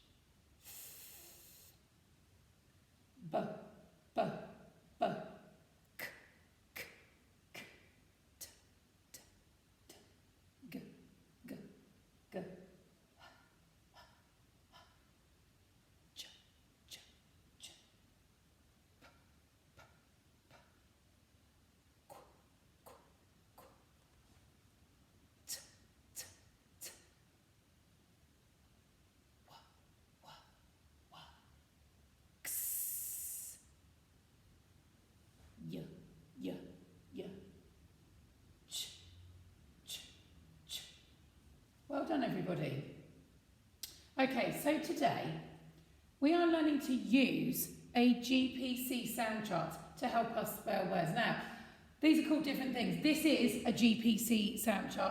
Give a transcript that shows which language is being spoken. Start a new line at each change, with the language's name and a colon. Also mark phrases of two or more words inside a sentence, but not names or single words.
English: b, b, b, k, k, k, t, t, t, g, g, g, h, h, h, ch, ch, ch, p, p, p, qu, qu, qu, t, t, t, w, w, w, x, y, y, y, ch, ch, ch. Well done, everybody. Okay, so today we are learning to use a GPC sound chart to help us spell words. Now, these are called different things. This is a GPC sound chart.